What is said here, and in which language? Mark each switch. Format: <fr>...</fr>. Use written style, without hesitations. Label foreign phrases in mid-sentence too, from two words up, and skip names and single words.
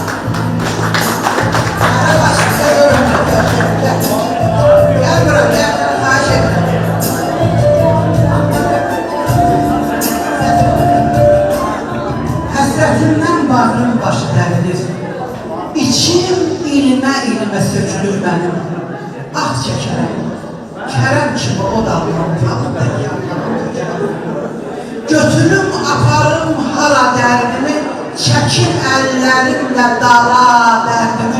<tr>Gel buraya, gel. Ayşe.</tr> <az>Həsrətimdən bağrım başı dərilir. İçim ilmə sökülür mənim. Ah çəkərəm. Kərəm kimi o dalından tapıb da götürüm, aparım hala dərdimi, çəkim əllərimlə dara dərdimi.</az>